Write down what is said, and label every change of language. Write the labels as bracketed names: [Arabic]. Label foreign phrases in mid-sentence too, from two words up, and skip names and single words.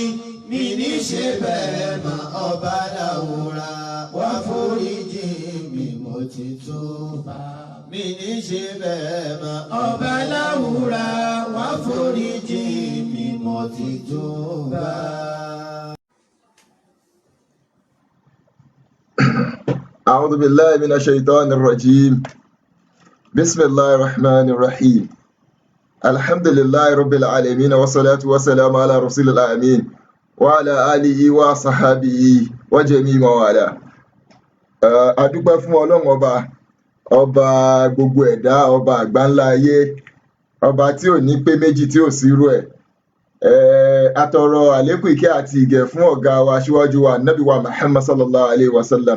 [Yoruba] Mi ní ṣe bẹ́ẹ̀ mọ́ ọba láwùrà wá foríjì mi mo ti túbà. Mi ní ṣe bẹ́ẹ̀ mọ́ ọba láwùrà wá foríjì mi mo ti túbà. [Arabic] أعوذ بالله من الشيطان الرجيم. بسم الله الرحمن الرحيم. الحمد لله رب العالمين والصلاة والسلام على رسول الأمين وعلى آله وصحبه وجميع موالاه. [Yoruba] A dúpẹ́ fún Ọlọ́run ọba gbogbo ẹ̀dá, ọba àgbáńlá ayé, ọba tí ò ní pé méjì tí ò sírú ẹ̀. A tọrọ àlékún ìkẹ́ àti ìgẹ̀ fún ọ̀gá wa aṣíwájú wa Ànábì wa Muhammad [Arabic] صلى الله عليه و سلم.